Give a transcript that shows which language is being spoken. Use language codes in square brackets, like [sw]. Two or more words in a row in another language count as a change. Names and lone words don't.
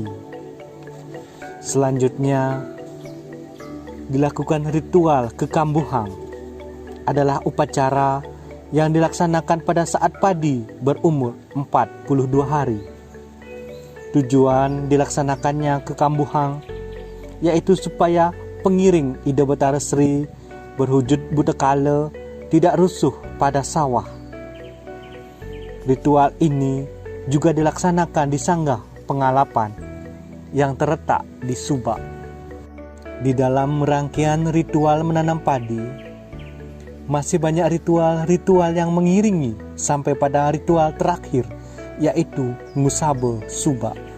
[id] Selanjutnya dilakukan ritual kekambuhan, adalah upacara yang dilaksanakan pada saat padi berumur 42 hari. Tujuan dilaksanakannya kekambuhan yaitu supaya pengiring Ida Betara Sri berwujud buta kala tidak rusuh pada sawah. Ritual ini juga dilaksanakan di Sanggah Pengalapan yang terletak di Subak. Di dalam rangkaian ritual menanam padi, masih banyak ritual-ritual yang mengiringi sampai pada ritual terakhir, yaitu Ngusabe Subak.